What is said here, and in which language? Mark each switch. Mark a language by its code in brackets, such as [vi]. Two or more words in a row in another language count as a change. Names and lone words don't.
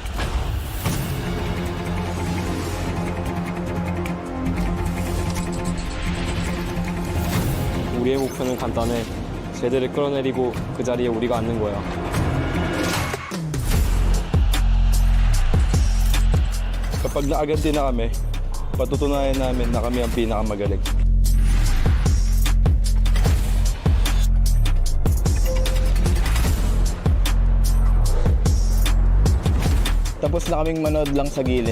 [ko] 우리의 목표는 간단해. 쟤들을 끌어내리고 그 자리에 우리가 앉는 거야. [tl] Kapag naaganti na kami, patutunayan namin na kami ang pinakamagaling. Tapos na kaming manood lang sa gilid.